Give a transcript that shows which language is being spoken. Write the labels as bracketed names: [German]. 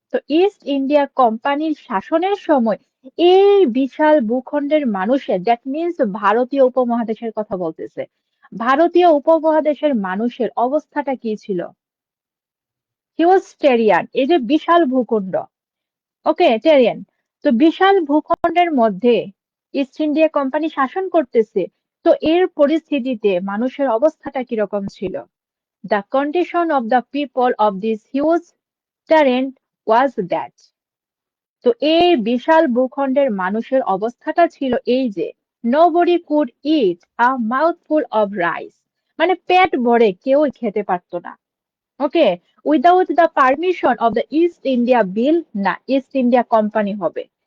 [Bangla] তো east India কোম্পানির শাসনের সময় এই বিশাল ভূখণ্ডের মানুষের, দ্যাট মিনস ভারতীয় উপমহাদেশের কথা বলতেছে, ভারতীয় উপমহাদেশের মানুষের অবস্থাটা কি ছিল? হিউজ টেরিয়ান, এই যে বিশাল ভূখণ্ড, ওকে টেরিয়ান, তো বিশাল ভূখণ্ডের মধ্যে ইস্ট ইন্ডিয়া কোম্পানি শাসন করতেছে। তো এর পরিস্থিতিতে মানুষের অবস্থাটা কিরকম ছিল? [English] The condition of the people of this huge terrain was that. [Bangla] তো এই বিশাল ভূখণ্ডের মানুষের অবস্থাটা ছিল এই যে, [English] nobody could eat a mouthful of rice, [Bangla] মানে পেট ভরে কেউ খেতে পারতো না। [English] Okay, without the permission of the East India bill, না East India company হবে।